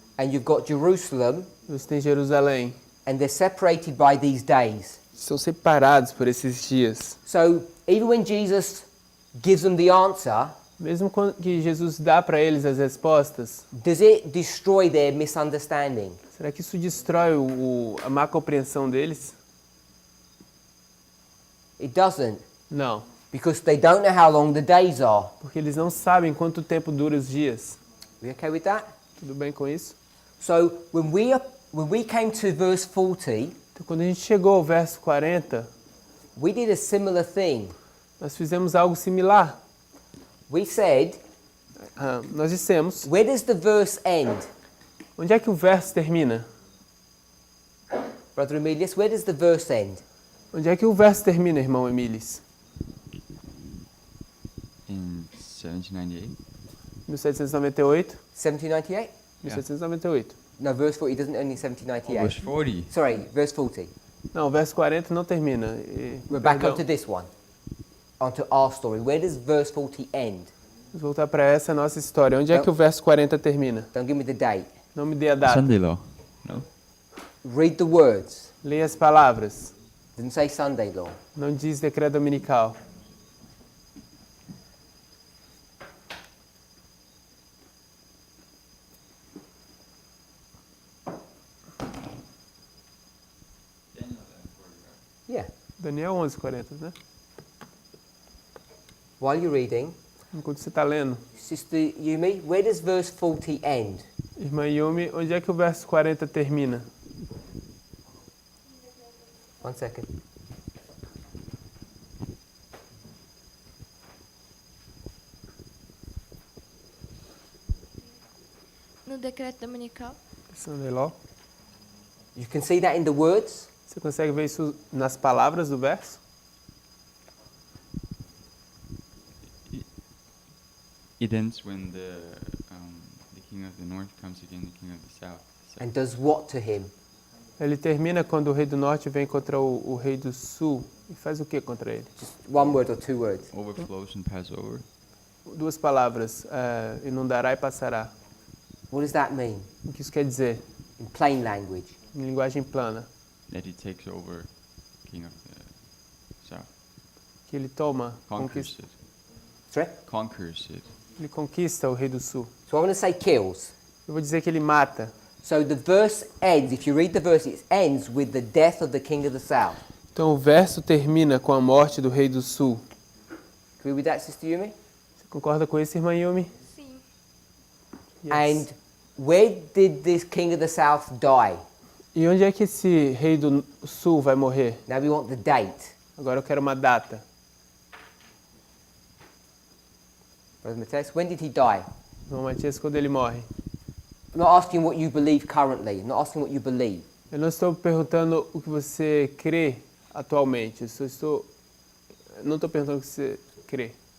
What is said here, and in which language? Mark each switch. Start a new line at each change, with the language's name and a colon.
English: and you've got Jerusalem,
Portuguese: e você tem Jerusalém.
English: and they're separated by these days.
Portuguese: São separados por esses dias.
English: So even when Jesus gives them the answer,
Portuguese: Mesmo quando que Jesus dá para eles as respostas,
English: does it destroy their misunderstanding?
Portuguese: será que isso destrói a má compreensão deles?
English: It doesn't,
Portuguese: Não,
English: because they don't know how long the days are.
Portuguese: porque eles não sabem quanto tempo dura os dias.
English: We okay with that?
Portuguese: Tudo bem com isso?
English: So when we came to verse 40,
Portuguese: Então, quando a gente chegou ao verso 40,
English: we did a similar thing.
Portuguese: nós fizemos algo similar.
English: We said,
Portuguese: Nós dissemos,
English: where does the verse end?
Portuguese: onde é que o verso termina?
English: Brother Emilius, where does the verse end?
Portuguese: Onde é que o verso termina, irmão Emílis?
English: In 1798? 1798? 1798? 1798. No, verse 40 doesn't end in 1798. Verse 40. Sorry, verse 40.
Portuguese: Não, o verso 40 não termina.
English: We're back
Portuguese: Perdão.
English: onto this one, onto our story. Where does verse 40 end?
Portuguese: Vamos voltar para essa nossa história. Onde é que o verso 40 termina?
English: Don't give me the date.
Portuguese: Não me dê a data.
English: Sunday law. No? Read the words.
Portuguese: Leia as palavras.
English: Didn't say Sunday law.
Portuguese: Não diz decreto dominical.
English: Yeah.
Portuguese: Daniel 11:40, né?
English: While you're reading,
Portuguese: Enquanto você está lendo.
English: Sister Yumi, where does verse 40 end?
Portuguese: Irmã Yumi, onde é que o verso 40 termina?
English: 1 second.
Portuguese: No decreto dominical.
English: Sunday law. You can see that in the words.
Portuguese: Você consegue ver isso nas palavras do verso?
English: It ends when the king of the north comes against the king of the south. So And does what to him?
Portuguese: Ele termina quando o rei do norte vem contra o rei do sul e faz o que contra ele?
English: Just one word or two words. overflows and pass over.
Portuguese: Duas palavras, inundará e passará.
English: What does that mean?
Portuguese: O que isso quer dizer?
English: In plain language.
Portuguese: Em linguagem plana.
English: That he takes over king of the south.
Portuguese: que ele toma,
English: Conquers it. Sorry? Conquers it.
Portuguese: ele conquista o rei do sul.
English: So I'm going to say kills.
Portuguese: Eu vou dizer que ele mata.
English: So the verse ends, if you read the verse, it ends with the death of the king of the south.
Portuguese: Então o verso termina com a morte do rei do sul.
English: Agree with that, Sister Yumi?
Portuguese: Você concorda com isso, irmã Yumi? Sim.
English: Yes. And where did this king of the south die?
Portuguese: E onde é que esse rei do sul vai morrer?
English: Now we want the date.
Portuguese: Agora eu quero uma data.
English: Brother Mateus, when did he die?
Portuguese: Irmão Matias, quando ele morre?
English: I'm not asking what you believe currently. I'm not asking what you believe.
Portuguese: Eu não estou perguntando o que você crê atualmente. Não estou perguntando o que você crê.